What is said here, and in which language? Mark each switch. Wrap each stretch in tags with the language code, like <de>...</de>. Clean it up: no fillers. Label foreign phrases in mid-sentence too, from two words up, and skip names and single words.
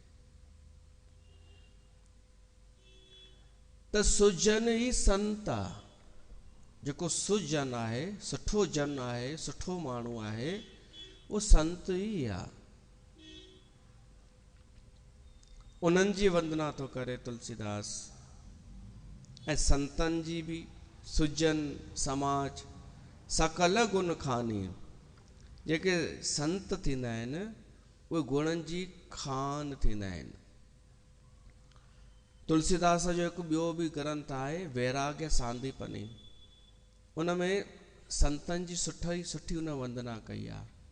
<sd>त सुजन ई संत आहे। जेको सुजन आहे, सुठो जन आहे, सुठो माण्हू आहे, उहो संत ई आहे। उन्हनि जी वंदना थो करे तुलसीदास। ऐं संतनि जी बि,</sd> <awa>सुजन समाज सकल गुण खानी।</awa> <sd>जेके संत थींदा आहिनि उहे गुणनि जी खान थींदा आहिनि। तुलसीदास जो हिकु ॿियो बि ग्रंथ आहे वैराग्य सांदीपनी, उन में संतनि जी सुठी उन वंदना कई आहे।</sd>